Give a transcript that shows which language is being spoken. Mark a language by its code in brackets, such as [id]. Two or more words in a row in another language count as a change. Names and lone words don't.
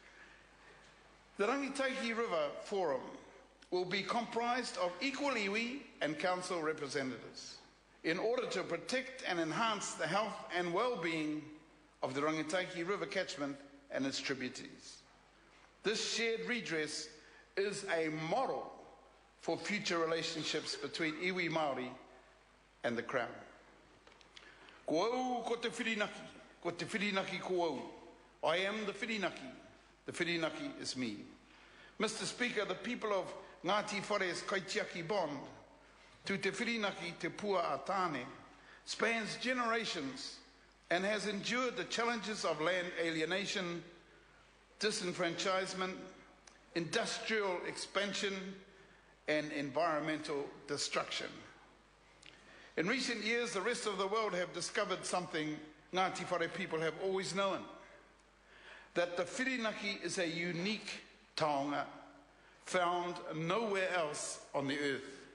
[en] The Rangitaiki River Forum will be comprised of equal iwi and council representatives in order to protect and enhance the health and well-being of the Rangitaiki River catchment and its tributaries. This shared redress is a model for future relationships between iwi Māori and the Crown. [mi] Ko au ko te whirinaki ko au. [en] I am the whirinaki is me. Mr. Speaker, the people of Ngati Whare's Kaitiaki bond to te whirinaki te pua a tāne spans generations and has endured the challenges of land alienation, disenfranchisement, industrial expansion, and environmental destruction. In recent years, the rest of the world have discovered something Ngati Whare people have always known, that the whirinaki is a unique taonga found nowhere else on the earth.